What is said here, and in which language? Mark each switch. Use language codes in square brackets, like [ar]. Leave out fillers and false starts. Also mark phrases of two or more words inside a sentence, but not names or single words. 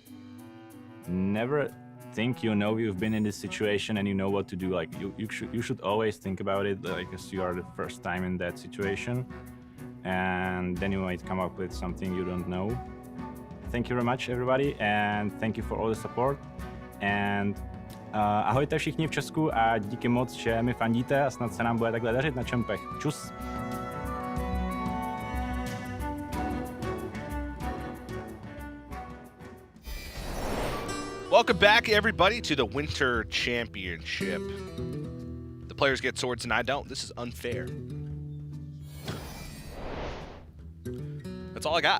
[en] Never think you've been in this situation and you know what to do. Like you should always think about it like as you are the first time in that situation, and then you might come up with something you don't know. Thank you very much, everybody, and thank you for all the support. [cs] And ahojte všichni v Česku a díky moc, že mi fandíte a snad se nám bude takhle dařit na čempech. Čus! [en] Welcome back, everybody, to the Winter Championship. The players get swords and I don't. This is unfair. That's all I got.